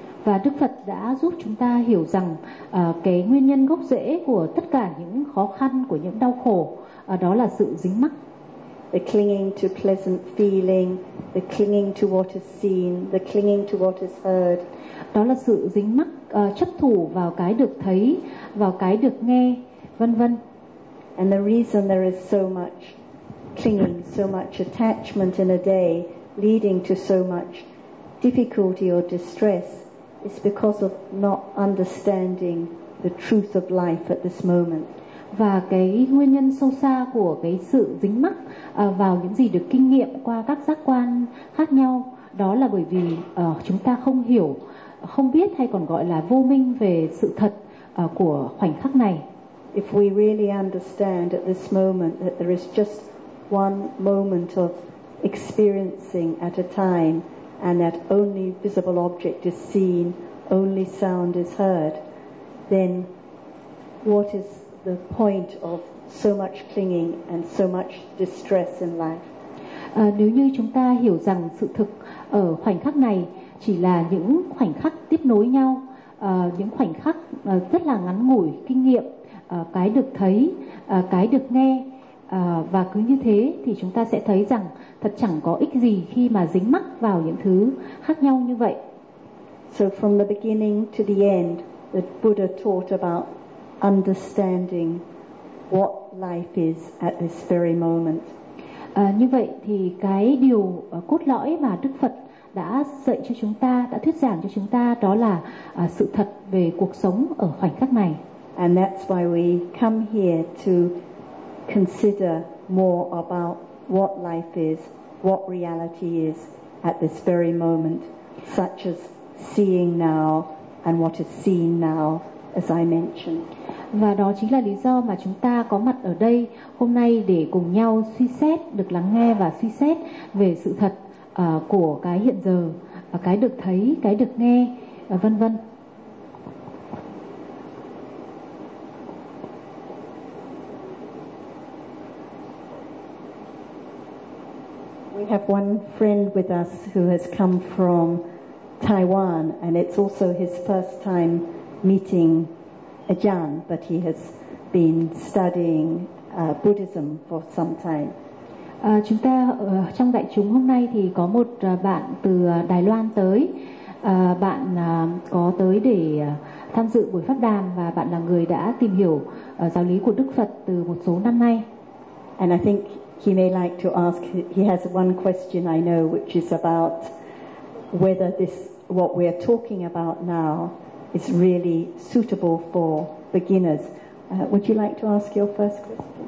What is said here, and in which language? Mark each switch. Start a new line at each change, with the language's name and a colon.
Vietnamese: Và Đức Phật đã giúp chúng ta hiểu rằng cái nguyên nhân gốc rễ của tất cả những khó khăn, của những đau khổ, đó là sự dính mắc.
English: The clinging to pleasant feeling, the clinging to what is seen, the clinging to what is heard.
Vietnamese: Đó là sự dính mắc, chấp thủ vào cái được thấy, vào cái được nghe, vân vân.
English: And the reason there is so much clinging, so much attachment in a day, leading to so much difficulty or distress, is because of not understanding the truth of life at this moment.
Vietnamese: Và cái nguyên nhân sâu xa của cái sự dính mắc vào những gì được kinh nghiệm qua các giác quan khác nhau, đó là bởi vì chúng ta không hiểu, không biết, hay còn gọi là vô minh về sự thật của khoảnh khắc này.
English: If we really understand at this moment that there is just one moment of experiencing at a time, and that only visible object is seen, only sound is heard, then what is the point of so much clinging and so much distress in life?
Vietnamese: Nếu như chúng ta hiểu rằng sự thực ở khoảnh khắc này chỉ là những khoảnh khắc tiếp nối nhau, những khoảnh khắc rất là ngắn ngủi, kinh nghiệm, cái được thấy, cái được nghe, và cứ như thế, thì chúng ta sẽ thấy rằng thật chẳng có ích gì khi mà dính mắc vào những thứ khác nhau như vậy.
English: So from the beginning to the end, the Buddha taught about understanding what life is at this very moment.
Vietnamese: Như vậy thì cái điều cốt lõi mà Đức Phật đã dạy cho chúng ta, đã thuyết giảng cho chúng ta, đó là sự thật về cuộc sống ở khoảnh khắc này.
English: And that's why we come here to consider more about what life is, what reality is at this very moment, such as seeing now and what is seen now, as I mentioned.
Vietnamese: Và đó chính là lý do mà chúng ta có mặt ở đây hôm nay, để cùng nhau suy xét, được lắng nghe và suy xét về sự thật của cái hiện giờ, cái được thấy, cái được nghe, vân vân.
English: We have one friend with us who has come from Taiwan, and it's also his first time meeting Ajahn, but he has been studying Buddhism for some time.
Vietnamese: Chúng ta trong đại chúng hôm nay thì có một bạn từ Đài Loan tới. Bạn có tới để tham dự buổi pháp đàm, và bạn là người đã tìm hiểu giáo lý của Đức Phật từ một số năm nay.
English: And I think he may like to ask, he has one question I know, which is about whether this, what we are talking about now, is really suitable for beginners. Would you like to ask your first question?